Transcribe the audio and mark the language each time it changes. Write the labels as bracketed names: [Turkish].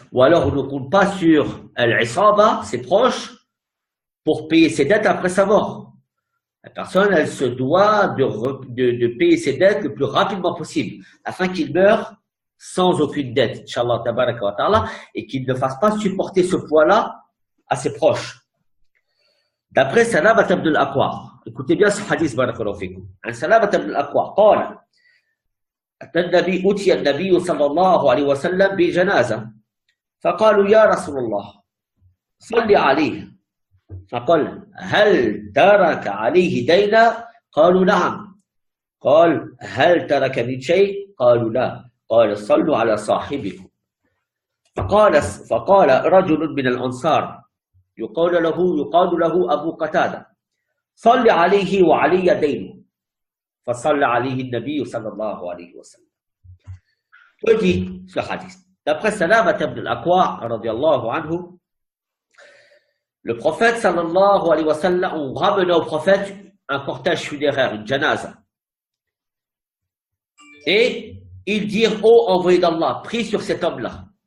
[French] Ou alors, on ne compte pas sur al-isaba, ses proches, pour payer ses dettes après sa mort. La personne, elle se doit de payer ses dettes le plus rapidement possible, afin qu'il meure sans aucune dette, Inch'Allah, [Arabic] tabaraka wa ta'ala, [French] et qu'il ne fasse pas supporter ce poids-là à ses proches. D'après Salamat ibn al-Aqwa, écoutez bien ce hadith, [Arabic] barakallahu fikum. Salamat ibn al-Aqwa, قال أتي النبي صلى الله عليه وسلم بجنازة فقالوا يا رسول الله صل عليه فقال هل ترك عليه دينا؟ قالوا نعم. قال هل ترك من شيء؟ قالوا لا. قال صلوا على صاحبكم. فقال رجل من الأنصار يقال له أبو قتادة صل عليه وعلي دينه فصلى عليه النبي صلى الله عليه وسلم. [French] Que dit ce hadith? D'après Salamat ibn al-Aqwa [Arabic] radiyallahu anhu, [French] le prophète [Arabic] sallallahu alayhi wa sallam, [French] on ramenait au prophète un cortège funéraire, une janaza. Et ils dirent, ô envoyé d'Allah, prie sur cet homme-là.